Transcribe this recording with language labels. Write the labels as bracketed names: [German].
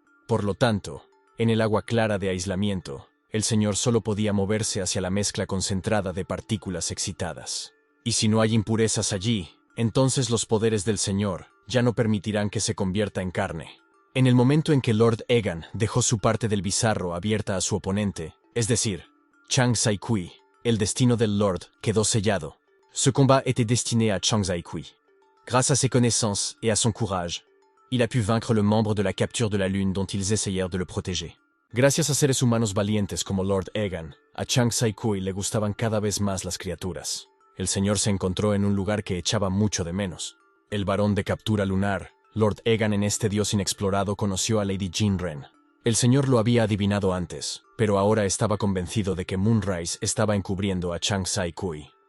[Spanish] Por lo tanto, en el agua clara de aislamiento, el señor solo podía moverse hacia la mezcla concentrada de partículas excitadas. Y si no hay impurezas allí, entonces los poderes del señor ya no permitirán que se convierta en carne. En el momento en que Lord Egan dejó su parte del bizarro abierta a su oponente, es decir, Chan Sai-kui, el destino del Lord quedó sellado. [French] Ce combat était destiné à Chan Sai-kui. Grâce à ses connaissances et à son courage, il a pu vaincre le membre de la capture de la Lune dont ils essayèrent de le protéger. [Spanish] Gracias a seres humanos valientes como Lord Egan, a Chan Sai-kui le gustaban cada vez más las criaturas. El señor se encontró en un lugar que echaba mucho de menos. El varón de captura lunar, Lord Egan, en este dios inexplorado, conoció a Lady Jinren. El señor lo había adivinado antes, pero ahora estaba convencido de que Moonrise estaba encubriendo a Chan Sai-kui.